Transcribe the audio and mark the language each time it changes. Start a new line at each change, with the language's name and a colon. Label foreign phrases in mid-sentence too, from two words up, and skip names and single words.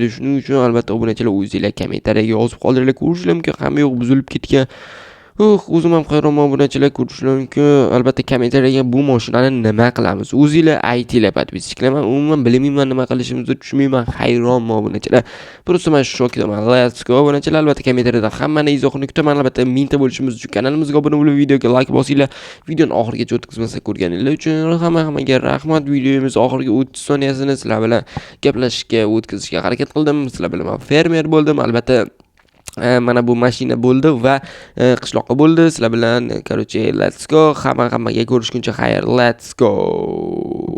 Uzbek: Shuning uchun albatta obunachilar o'zingizlar kommentariyaga yozib qoldiringlar. Ko'rishlar mumkin, hamma yo'q buzilib ketgan. O'zim ham hayronman obunachilar, ko'rishlar mumkin. Albatta kommentariyaga bu mashinani nima qilamiz? O'zingizlar aytinglar, podpischiklar. Men umuman bilmayman nima qilishimizni, tushunmayman, hayronman obunachilar. Просто men shokdaman.
English: Let's go obunachilar.
Uzbek: Albatta kommentariyada hammani izohini kutaman. Albatta mingta bo'lishimiz uchun kanalimizga obuna bo'lib, videoga like bosinglar. Videoni oxirigacha o'tkazmasa ko'rganinglar uchun hammaga rahmat. Videomiz oxirgi 30 soniyasini sizlar bilan gaplashishga o'tkazishga harakat qildim. Sizlar bilan men fermer bo'ldim. Albatta mana bu mashina bo'ldi va qishloqqa bo'ldi. Sizlar bilan, короче,
English: let's go.
Uzbek: Hammaga ko'rishguncha xayr.
English: Let's go.